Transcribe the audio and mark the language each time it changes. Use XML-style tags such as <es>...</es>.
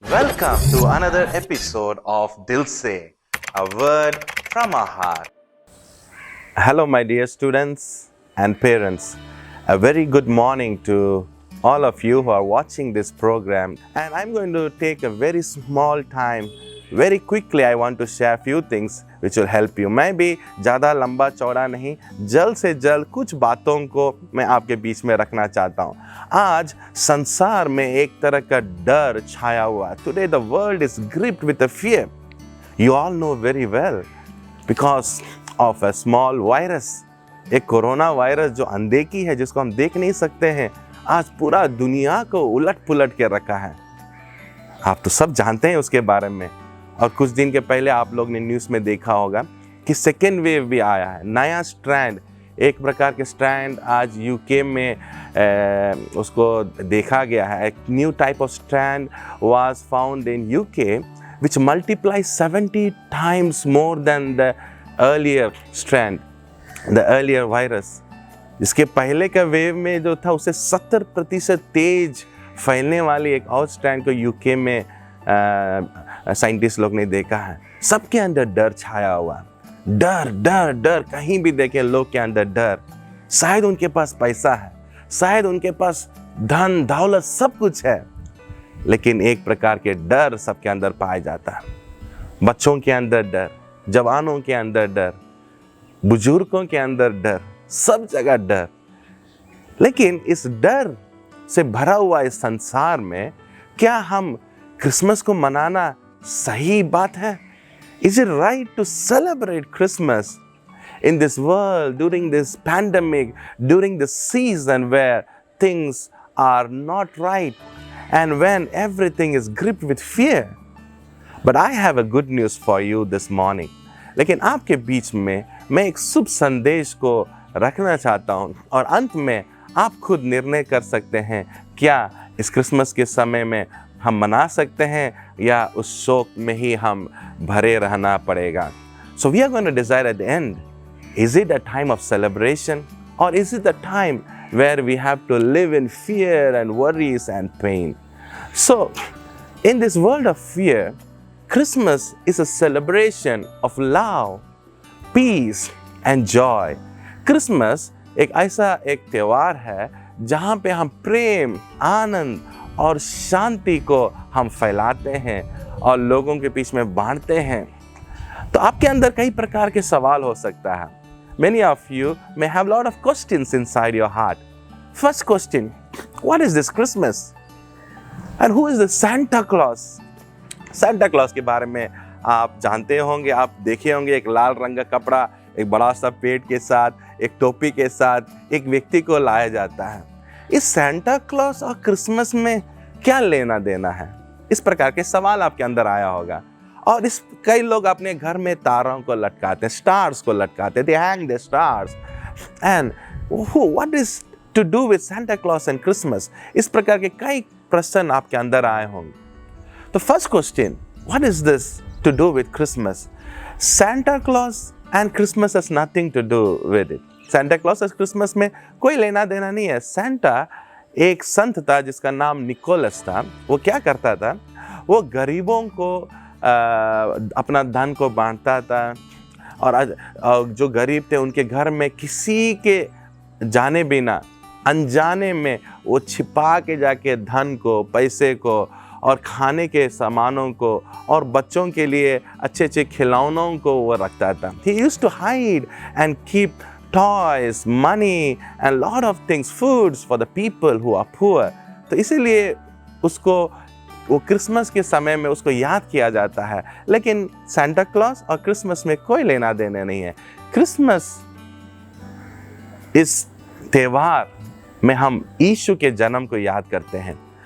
<en>Welcome to another episode of Dil Se, a word from our heart. Hello, my dear students and parents. A very good morning to all of you who are watching this program. And I'm going to take a very small time. Very quickly, I want to share a few things which will help you.</en> <hi>मैं भी ज़्यादा लंबा चौड़ा नहीं, जल्द से जल्द कुछ बातों को मैं आपके बीच में रखना चाहता हूँ। आज संसार में एक तरह का डर छाया हुआ है।</hi> <en>Today the world is gripped with a fear. You all know very well because of a small virus.</en> <hi>एक कोरोना वायरस जो अनदेखी है, जिसको हम देख नहीं सकते हैं, आज पूरा दुनिया को उलट पुलट के रखा है। आप तो सब जानते हैं उसके बारे में। और कुछ दिन के पहले आप लोग ने न्यूज़ में देखा होगा कि सेकेंड वेव भी आया है। नया स्ट्रैंड, एक प्रकार के स्ट्रैंड आज यूके में उसको देखा गया है। एक new type of strand was found in UK</hi> <en>which multiplies 70 times more than the earlier strand, the earlier virus.</en> <hi>इसके पहले का वेव में जो था उससे 70% तेज फैलने वाली एक और स्ट्रैंड को यूके में साइंटिस्ट लोग ने देखा है। सबके अंदर डर छाया हुआ, डर डर डर। कहीं भी देखें लोग के अंदर डर। शायद उनके पास पैसा है, शायद उनके पास धन दौलत सब कुछ है, लेकिन एक प्रकार के डर सबके अंदर पाया जाता है। बच्चों के अंदर डर, जवानों के अंदर डर, बुजुर्गों के अंदर डर, सब जगह डर। लेकिन इस डर से भरा हुआ इस संसार में क्या हम क्रिसमस को मनाना सही बात है?</hi> <en>Is it right to celebrate Christmas in this world during this pandemic, during the season where things are not right and when everything is gripped with fear? But I have a good news for you this morning.</en> <hi>लेकिन आपके बीच में मैं एक शुभ संदेश को रखना चाहता हूँ और अंत में आप खुद निर्णय कर सकते हैं क्या इस क्रिसमस के समय में हम मना सकते हैं या उस शोक में ही हम भरे रहना पड़ेगा।</hi> <en>So we are going to decide at the end, is it a time of celebration or is it a time where we have to live in fear and worries and pain? So in this world of fear, Christmas is a celebration of love, peace and joy.</en> <hi>Christmas एक ऐसा एक त्योहार है जहाँ पे हम प्रेम, आनंद और शांति को हम फैलाते हैं और लोगों के बीच में बांटते हैं। तो आपके अंदर कई प्रकार के सवाल हो सकता है।</hi> <en>Many of you may have a lot of questions inside your heart. First question, what is this Christmas? And who is the Santa Claus?</en> <hi>Santa Claus के बारे में आप जानते होंगे, आप देखे होंगे। एक लाल रंग का कपड़ा, एक बड़ा सा पेट के साथ, एक टोपी के साथ एक व्यक्ति को लाया जाता है। इस सैंटा क्लॉस और क्रिसमस में क्या लेना देना है? इस प्रकार के सवाल आपके अंदर आया होगा। और इस कई लोग अपने घर में तारों को लटकाते हैं, स्टार्स को लटकाते हैं।</hi> <en>They hang the stars. And what is to do with Santa Claus and Christmas?</en> <hi>इस प्रकार के कई प्रश्न आपके अंदर आए होंगे।</hi> <en>तो first question, what is this to do with Christmas? Santa Claus and Christmas has nothing to do with it.</en> <hi>Santa Claus और क्रिसमस में कोई लेना देना नहीं है। सेंटा एक संत था जिसका नाम निकोलस था। वो क्या करता था? वो गरीबों को अपना धन को बांटता था और जो गरीब थे उनके घर में किसी के जाने बिना अनजाने में वो छिपा के जाके धन को, पैसे को और खाने के सामानों को और बच्चों के लिए अच्छे अच्छे खिलौनों को वो रखता था।</hi> <en>He used to hide and keep toys, money and lot of things, foods for the people who are poor.</en> <hi>तो इसीलिए उसको वो क्रिसमस के समय में उसको याद किया जाता है। लेकिन सांता क्लॉस और क्रिसमस में कोई लेना देना नहीं है। क्रिसमस इस त्योहार में हम यीशु के जन्म को याद करते हैं।</hi>